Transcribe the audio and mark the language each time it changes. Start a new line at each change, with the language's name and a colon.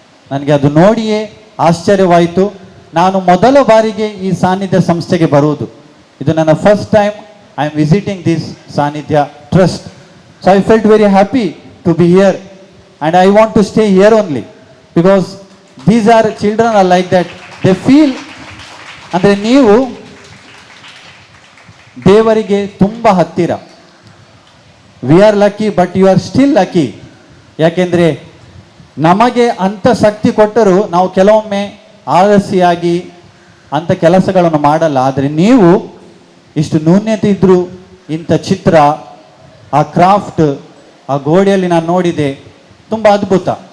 Kannada: ನನಗೆ ಅದು ನೋಡಿಯೇ ಆಶ್ಚರ್ಯವಾಯಿತು. ನಾನು ಮೊದಲ ಬಾರಿಗೆ ಈ ಸಾನ್ನಿಧ್ಯ ಸಂಸ್ಥೆಗೆ ಬರುವುದು, ಇದು ನನ್ನ
English: First time I am visiting this Sannidhya trust. So I felt very happy to be here and I want to stay here only because these are children are like that, they feel
Kannada: ಅಂದರೆ ನೀವು ದೇವರಿಗೆ ತುಂಬ ಹತ್ತಿರ.
English: We are lucky but you are still lucky.
Kannada: ಯಾಕೆಂದರೆ ನಮಗೆ ಅಂಥ ಶಕ್ತಿ ಕೊಟ್ಟರೂ ನಾವು ಕೆಲವೊಮ್ಮೆ ಆಲಸ್ಯಾಗಿ ಅಂಥ ಕೆಲಸಗಳನ್ನು ಮಾಡಲ್ಲ. ಆದರೆ ನೀವು ಇಷ್ಟು ನ್ಯೂನ್ಯತೆ ಇದ್ದರೂ ಇಂಥ ಚಿತ್ರ, ಆ ಕ್ರಾಫ್ಟ್, ಆ ಗೋಡೆಯಲ್ಲಿ ನಾನು ನೋಡಿದೆ, ತುಂಬ ಅದ್ಭುತ.